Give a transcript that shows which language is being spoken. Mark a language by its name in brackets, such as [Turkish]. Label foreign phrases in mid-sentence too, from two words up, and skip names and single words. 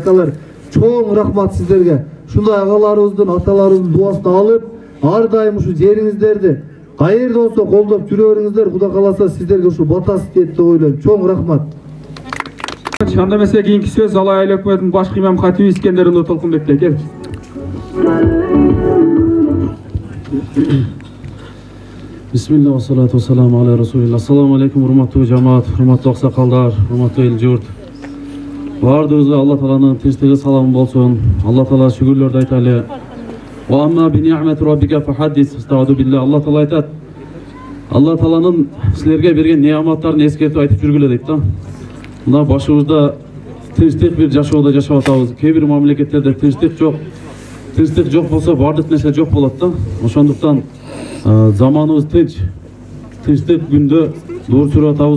[Kyrgyz] Акалар, чоң рахмат сиздерге. Ушундай агаларыбыздын, аталарыбыздын дуасын алып, ар дайым ушу жериңиздерди каерде болсо колдоп жүрө бериңиздер. Кудай кааласа сиздерге ушу батасы тиет деп ойлойм. Чоң рахмат. Анда эмесе кийинки сөз Алай айыл өкмөтүнүн башкы имам катиби Искендер Уулу Толкунбекке келди. [Arabic] بسم الله والصلاة والسلام على رسول الله. السلام عليكم, [Kyrgyz] урматтуу жамаат, урматтуу аксакалдар, урматтуу эл журт. Бардыгыбызга Алла Тааланын тынчтыгы саламы болсун. Алла Таала шүгүрлөрдү айталы. [Arabic] وأما بنعمة ربك فحدث. أستغفر الله. Алла Таала айтат. [Kyrgyz] Алла Тааланын силерге берген неаматтарын эскертип айтып жүргүлө дейт да. Мына башыбызда тынчтык бир жашоодо жашап атабыз. Кээ бир мамлекеттерде тынчтык жок. Тынчтык жок болсо бардык нерсе жок болот да. Ошондуктан заманыбыз тынчтык күндө дуур сүрүп атабыз.